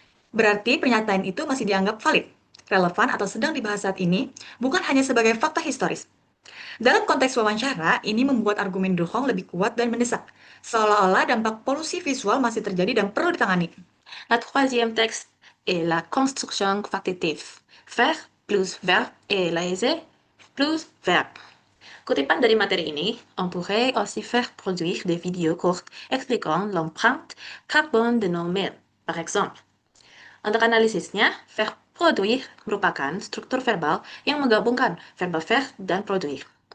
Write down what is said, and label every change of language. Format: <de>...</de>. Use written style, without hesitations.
<id>Berarti pernyataan itu masih dianggap valid, relevan atau sedang dibahas saat ini, bukan hanya sebagai fakta historis. Dalam konteks wawancara, ini membuat argumen Durand lebih kuat dan mendesak, seolah-olah dampak polusi visual masih terjadi dan perlu ditangani.</id> <fr>La troisième texte est la construction factitive. Faire plus verbe et laisser plus verbe.</fr> <id>Kutipan dari materi ini,</id> <fr>on pourrait aussi faire produire des vidéos courtes expliquant l'empreinte carbone de nos mails, par exemple.</fr> <id>Untuk analisisnya, faire produire merupakan struktur verbal yang menggabungkan verba faire dan produire.</id>